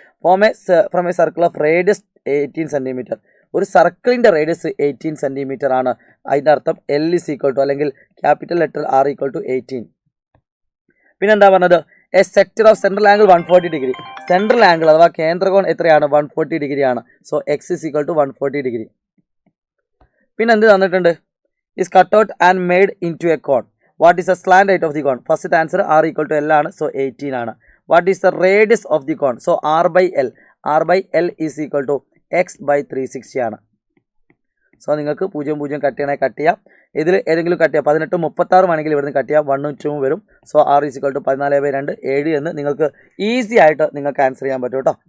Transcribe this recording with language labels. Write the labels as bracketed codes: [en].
[en] From a circle of radius 18 centimetre. [ml] ഒരു സർക്കിളിൻ്റെ radius 18 centimetre ആണ്. അതിൻ്റെ അർത്ഥം L ഈസ് ഈക്വൽ ടു, അല്ലെങ്കിൽ capital letter R equal to 18. പിന്നെ എന്താ പറഞ്ഞത്, [en] A sector of central angle 140 degree. [ml] Central angle അഥവാ കേന്ദ്രകോൺ എത്രയാണ്, 140 ഡിഗ്രി ആണ്. [en] So x is equal to 140 degree. [ml] പിന്നെ എന്ത് തന്നിട്ടുണ്ട്? [en] is cut out and made into a cone. What is the slant height of the cone? First answer r equal to l ആണ്. So 18 ആണ്. What is the radius of the cone? So r by l. r by l is equal to x by 360 ആണ്. [ml] So നിങ്ങൾക്ക് 0 0 cut ചെയ്യണമെങ്കിൽ cut ചെയ്യാം. ഇതിൽ ഏതെങ്കിലും cut ചെയ്യാം. 18 36 ആണെങ്കിൽ ഇവിടുന്ന് കട്ട് ചെയ്യാം. 1 2 വരും. [en] so r is equal to 14/2 7 [ml] എന്ന് നിങ്ങൾക്ക് ഈസി ആയിട്ട് നിങ്ങൾക്ക് ആൻസർ ചെയ്യാൻ പറ്റും കേട്ടോ.